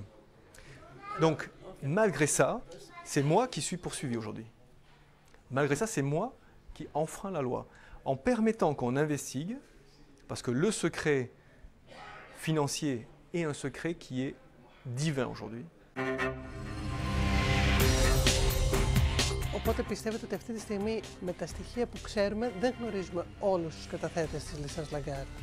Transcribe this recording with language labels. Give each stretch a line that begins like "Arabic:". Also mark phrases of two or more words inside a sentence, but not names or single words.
French: Donc, malgré ça, c'est moi qui suis poursuivi aujourd'hui. Malgré ça, c'est moi qui enfreins la loi. En permettant qu'on investigue, parce que le secret financier est un secret qui est divin aujourd'hui.
Greek: Οπότε πιστεύετε ότι αυτή τη στιγμή με τα στοιχεία που ξέρουμε δεν γνωρίζουμε όλους τους καταθέτες της λίστας Lagarde.